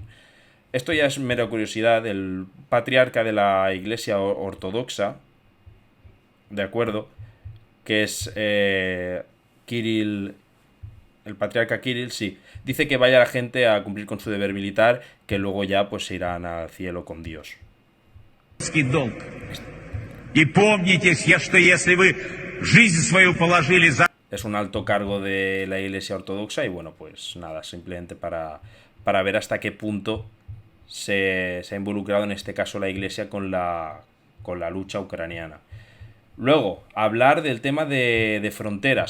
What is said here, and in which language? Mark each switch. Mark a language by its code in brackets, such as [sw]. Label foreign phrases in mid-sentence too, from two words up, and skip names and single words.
[es] Esto ya es mera curiosidad. El patriarca de la Iglesia Ortodoxa, de acuerdo, que es Kirill, el patriarca Kirill, sí, dice que vaya la gente a cumplir con su deber militar, que luego ya pues se irán al cielo con Dios. [ru] Долг. И помните, что если вы жизнь свою положили за... [es] Es un alto cargo de la Iglesia Ortodoxa y bueno, pues nada, simplemente para ver hasta qué punto se ha involucrado en este caso la Iglesia con la lucha ucraniana. Luego, hablar del tema de fronteras.